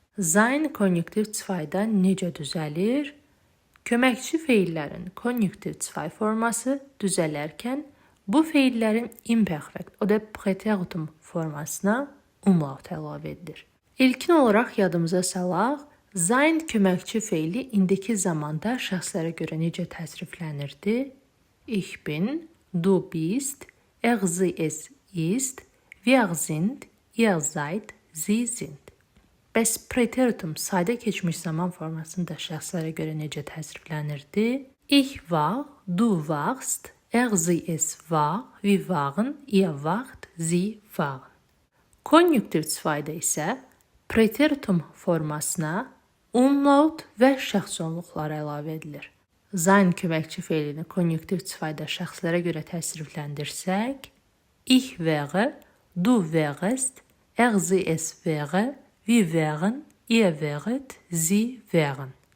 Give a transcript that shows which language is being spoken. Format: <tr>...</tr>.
<az>Sein konjunktiv zweidə necə düzəlir? Köməkçi feillərin konjunktiv zwei forması düzələrkən bu feillərin imperfekt, o da preteritum formasına umlaut əlavə edilir. İlkin olaraq yadımıza salaq, sein köməkçi feili indiki zamanda şəxslərə görə necə təsriflənirdi?</az> <de>Ich bin, du bist, sie es ist, wir sind, ihr seid, sie sind.</de> <az>Bəs preteritum sadə keçmiş zaman formasında şəxslərə görə necə təsriflənirdi?</az> <de>Ich war, du warst, sie es war, wir waren, ihr wart, sie waren.</de> <az>Konjunktiv zweidə isə preteritum formasına umlaut və şəxsonluqlar əlavə edilir. Sein köməkçi feilini konjunktiv zweidə şəxslərə görə təsrifləndirsək,</az> <de>ich wäre, du wärest, sie es wäre, wir wären, ihr wäret, sie wären.</de>